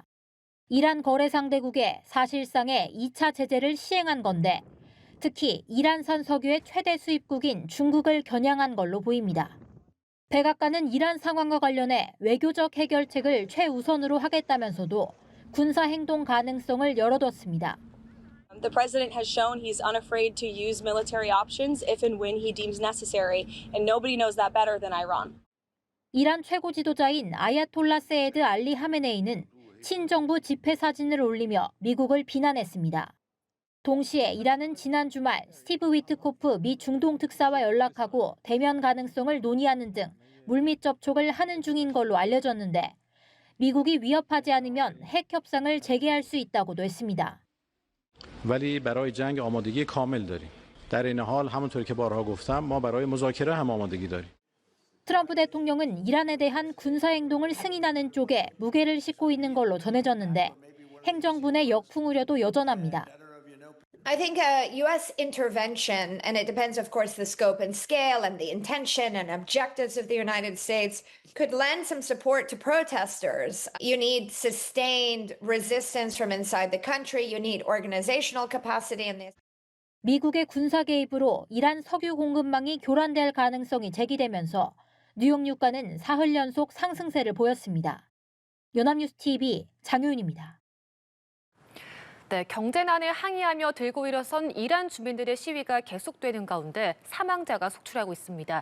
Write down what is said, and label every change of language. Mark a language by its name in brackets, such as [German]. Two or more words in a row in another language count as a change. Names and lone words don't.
[Korean] 이란 거래 상대국에 사실상의 2차 제재를 시행한 건데 특히 이란산 석유의 최대 수입국인 중국을 겨냥한 걸로 보입니다. 백악관은 이란 상황과 관련해 외교적 해결책을 최우선으로 하겠다면서도 군사 행동 가능성을 열어뒀습니다. [English] The president has shown he's unafraid to use military options if and when he deems necessary, and nobody knows that better than Iran. [Korean] 이란 최고 지도자인 아야톨라 세헤드 알리 하메네이는 친정부 집회 사진을 올리며 미국을 비난했습니다. 동시에 이란은 지난 주말 스티브 위트코프 미 중동 특사와 연락하고 대면 가능성을 논의하는 등 물밑 접촉을 하는 중인 걸로 알려졌는데 미국이 위협하지 않으면 핵 협상을 재개할 수 있다고도 했습니다. [Persian] ولی برای جنگ آمادگی کامل داریم. در این حال همونطور که بارها گفتم ما برای مذاکره هم آمادگی داریم. [Korean] 트럼프 대통령은 이란에 대한 군사 행동을 승인하는 쪽에 무게를 싣고 있는 걸로 전해졌는데 행정부 내 역풍 우려도 여전합니다. [English] I think U.S. intervention, and it depends, of course, the scope and scale and the intention and objectives of the United States, could lend some support to protesters. You need sustained resistance from inside the country. You need organizational capacity in this. [Korean] 미국의 군사 개입으로 이란 석유 공급망이 교란될 가능성이 제기되면서 뉴욕 유가는 사흘 연속 상승세를 보였습니다. 연합뉴스 TV 장효윤입니다. 네, 경제난을 항의하며 들고 일어선 이란 주민들의 시위가 계속되는 가운데 사망자가 속출하고 있습니다.